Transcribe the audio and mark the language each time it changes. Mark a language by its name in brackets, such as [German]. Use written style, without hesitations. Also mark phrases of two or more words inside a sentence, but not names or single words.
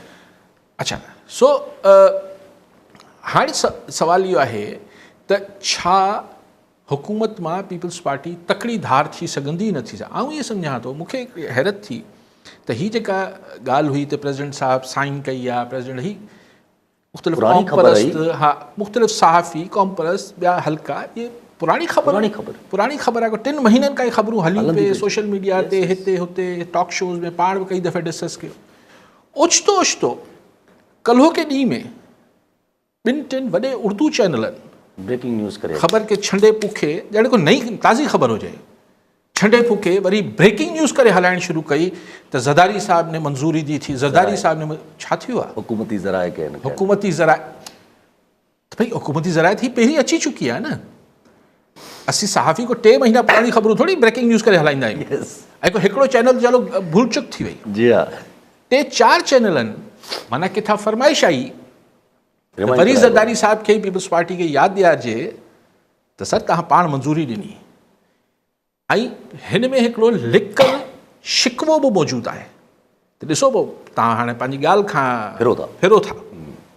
[Sindhi] अच्छा, सो हाणे सवाल इहो आहे त छा हुकूमत मां पीपल्स पार्टी तकड़ी धार थी सघंदी न थी सघे? आउं इहे सम्झां थो, मूंखे हैरत थी त ही जेका ॻाल्हि हुई त प्रेसिडेंट साहब साइन कई आहे, प्रेसिडेंट ही मुख़्तलिफ़ क़ौम परस्त, हा मुख़्तलिफ़ सहाफ़ी क़ौम परस्त ॿिया हल्का, ये पुरानी ख़बर आहे। 3 महीननि खां ख़बरूं हली पे [English] social media [Sindhi] ते, हिते हुते, [English] talk shows [Sindhi] में, पाण बि कई दफ़े डिस्कस कयो। ओचितो ओचितो कल्हो के ॾींहं में 2-3 वॾे उर्दू चैनलनि [English] breaking news [Sindhi] करे ख़बर के छंडे पुखे, ॼण को नई ताज़ी ख़बर हुजे, छंडे फूके वरी [English] breaking news [Sindhi] करे हलाइण शुरू कई त [Urdu] زرداری صاحب نے منظوری دی تھی, [Sindhi] ज़रदारी साहब ने छा थियो आहे? हुकूमती ज़राए के हुकूमती ज़राए, त भई हुकूमती ज़राए थी पहिरीं अची चुकी आहे न। असीं सहाफ़ी को 3 महीना पुरानी ख़बरूं थोड़ी [English] breaking news [Sindhi] करे हलाईंदा आहियूं। ऐं को हिकिड़ो चैनल चलो भूल चुक थी वई। [Urdu] جی ہاں, [Sindhi] 3-4 चैनलनि माना किथां फरमाइश आई वरी ज़रदारी साहब खे पीपल्स पार्टी खे यादि ॾियारिजे त सर तव्हां पाण मंजूरी ॾिनी। ऐं हिन में हिकिड़ो लिकल शिकवो बि मौजूदु आहे त ॾिसो पोइ तव्हां हाणे पंहिंजी ॻाल्हि खां फिरो था।